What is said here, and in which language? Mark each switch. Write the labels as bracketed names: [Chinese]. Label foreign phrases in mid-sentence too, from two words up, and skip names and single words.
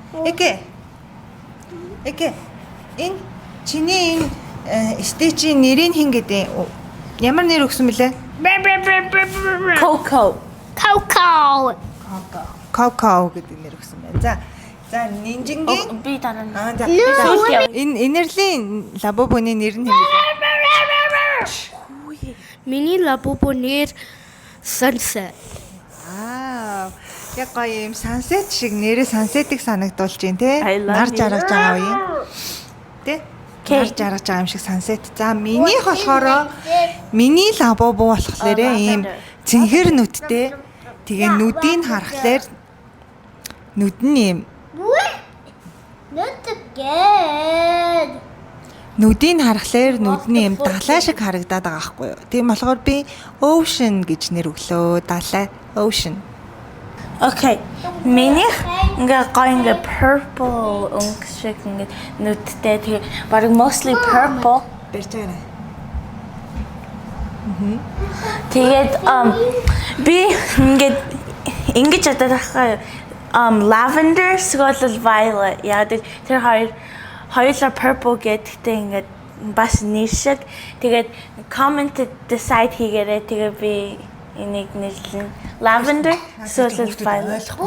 [Mongolian] Энэ чиний энэ стичийн нэрийг хин гэдэг. Ямар нэр өгсөн бэлээ? Coco. Coco. Coco гэдэг нэр өгсөн байна. За нинжингийн Би дараа нь. за Сүүлдээ. энэ инэрлийн лабубуны нэр нь хэвээ. [English] Mini Labubu near sunset. [Mongolian] Яг гоё юм сансет шиг нэрээ сансетыг санагдуулж байна те. [English] I love [Mongolian] Нар [English] you. [Mongolian] жаргаж байгаа үе. Тэ? Нар жаргаж байгаа юм шиг сансет. За минийх болохоор миний лабубу болохоор ийм цэнхэр нүдтэй. Тэгээ нүдийг харахаар нүд нь ийм [English] Not again. [Mongolian] нүдийг харахаар нүд нь ийм далай шиг харагдаад байгаа байхгүй юу. Тийм болохоор би ocean гэж нэр өглөө. Далай ocean. Okay. Минийх ингээ purple шиг ингээ нүдтэй тэгээ баг [English] mostly purple. [Mongolian] Барьж байгаа. Тэгээд би ингэж ядаад байгаа lavender эсвэл violet яадаг тэр хоёулаа purple гэдэгтэй ингээд бас нэр шиг тэгээд [English] comment decide [Mongolian] хийгээрэй тэгээд би энийг нэрлэн lavender эсвэл violet.